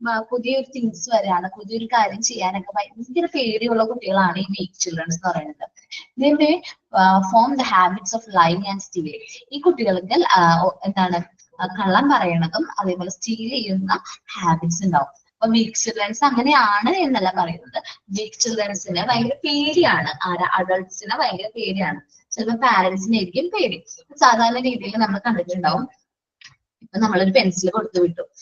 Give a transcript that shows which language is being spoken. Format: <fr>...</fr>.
<ml>പുതിയൊരു തിങ്സ് വരാണ്, പുതിയൊരു കാര്യം ചെയ്യാനൊക്കെ ഭയങ്കര പേടിയുള്ള കുട്ടികളാണ് ഈ വീക്ക് ചിൽഡ്രൻസ് എന്ന് പറയുന്നത്.</ml> <en>They may form the habits of lying and stealing.</en> <ml>ഈ കുട്ടികൾക്ക് എന്താണ് കള്ളം പറയണതും അതേപോലെ സ്റ്റീൽ ചെയ്യുന്ന ഹാബിറ്റ്സ് ഉണ്ടാവും. അപ്പൊ വീക്ക് ചിൽഡ്രൻസ് അങ്ങനെയാണ് എന്നല്ല പറയുന്നത്. വീക്ക് ചിൽഡ്രൻസിന് ഭയങ്കര പേടിയാണ്, അഡൾട്ട്സിന് ഭയങ്കര പേടിയാണ്. ചിലപ്പോൾ പാരന്റ്സിനായിരിക്കും പേടി. സാധാരണ രീതിയിൽ നമ്മൾ കണ്ടിട്ടുണ്ടാവും, ഇപ്പൊ നമ്മളൊരു പെൻസിൽ കൊടുത്തു വിട്ടു.</ml>